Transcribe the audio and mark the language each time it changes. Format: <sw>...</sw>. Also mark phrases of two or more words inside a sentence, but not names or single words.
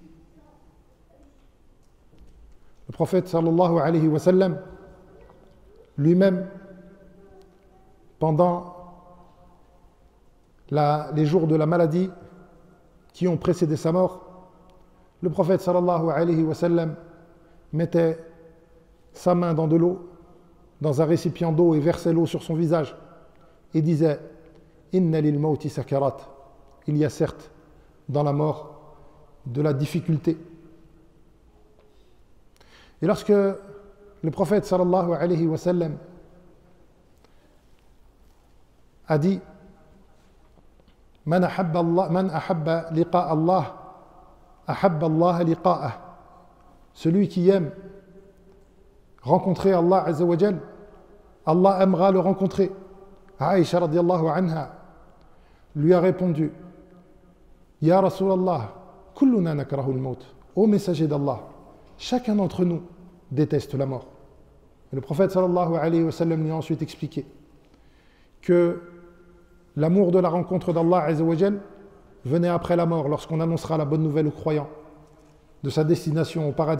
<fr>Le prophète</fr> <ar>صلى الله عليه وسلم,</ar> <fr>lui-même, pendant les jours de la maladie qui ont précédé sa mort, le prophète</fr> <ar>صلى الله عليه وسلم</ar> <fr>mettait sa main dans de l'eau, dans un récipient d'eau, et versait l'eau sur son visage et disait «</fr> <ar>إن للموت سكرات</ar> <fr>» il y a certes dans la mort de la difficulté. Et lorsque le prophète</fr> <ar>صلى الله عليه وسلم</ar> <fr>a dit</fr> <ar>من أحب لقاء الله أحب الله لقاءه.</ar> <fr>Celui qui aime rencontrer Allah</fr> <ar>عز وجل,</ar> <fr>Allah aimera le rencontrer. Aïcha</fr> <ar>رضي الله عنها</ar> <fr>lui a répondu</fr> <ar>يا رسول الله كلنا نكره الموت.</ar> <fr>Ô messager d'Allah, chacun d'entre nous déteste la mort. Et le prophète</fr> <ar>صلى الله عليه وسلم</ar> <fr>lui a ensuite expliqué que l'amour de la rencontre d'Allah</fr> <ar>عز وجل</ar> <fr>venait après la mort, lorsqu'on annoncera la bonne nouvelle aux croyants de sa destination au paradis.</fr>